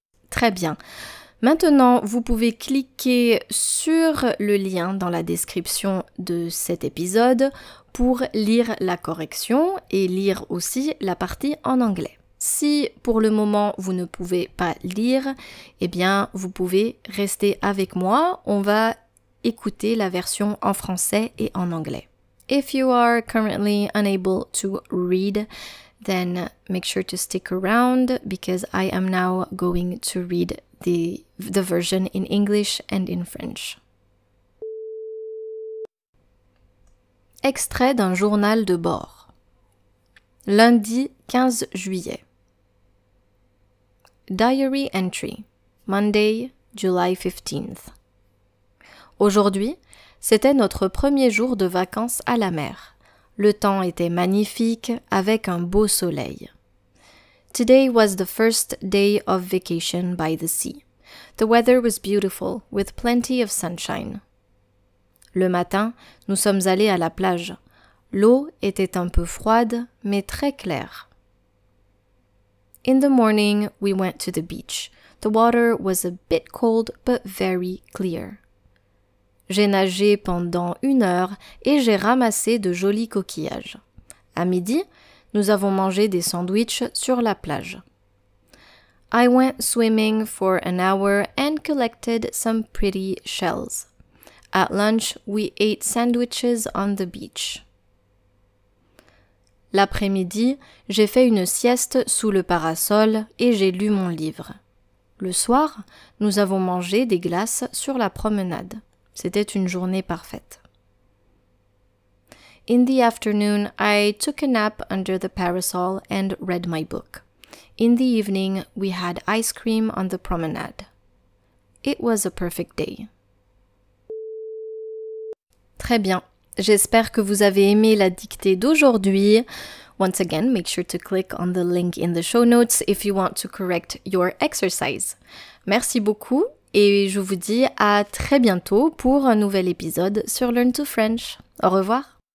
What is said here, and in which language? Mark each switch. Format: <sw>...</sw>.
<fr>Très bien. Maintenant, vous pouvez cliquer sur le lien dans la description de cet épisode pour lire la correction et lire aussi la partie en anglais. Si pour le moment vous ne pouvez pas lire, eh bien vous pouvez rester avec moi. On va écouter la version en français et en anglais.</fr> <en>If you are currently unable to read, then make sure to stick around because I am now going to read the version in English and in French.</en> <fr>Extrait d'un journal de bord. Lundi 15 juillet.</fr> <en>Diary entry. Monday, July 15th.</en> <fr>Aujourd'hui, c'était notre premier jour de vacances à la mer. Le temps était magnifique avec un beau soleil.</fr> <en>Today was the first day of vacation by the sea. The weather was beautiful with plenty of sunshine.</en> <fr>Le matin, nous sommes allés à la plage. L'eau était un peu froide, mais très claire.</fr> <en>In the morning, we went to the beach. The water was a bit cold, but very clear.</en> <fr>J'ai nagé pendant 1 heure et j'ai ramassé de jolis coquillages. À midi, nous avons mangé des sandwichs sur la plage.</fr> <en>I went swimming for an hour and collected some pretty shells. At lunch, we ate sandwiches on the beach.</en> <fr>L'après-midi, j'ai fait une sieste sous le parasol et j'ai lu mon livre. Le soir, nous avons mangé des glaces sur la promenade. C'était une journée parfaite.</fr> <en>In the afternoon, I took a nap under the parasol and read my book. In the evening, we had ice cream on the promenade. It was a perfect day.</en> <fr>Très bien. J'espère que vous avez aimé la dictée d'aujourd'hui.</fr> <en>Once again, make sure to click on the link in the show notes if you want to correct your exercise.</en> <fr>Merci beaucoup et je vous dis à très bientôt pour un nouvel épisode sur Learn to French. Au revoir.</fr>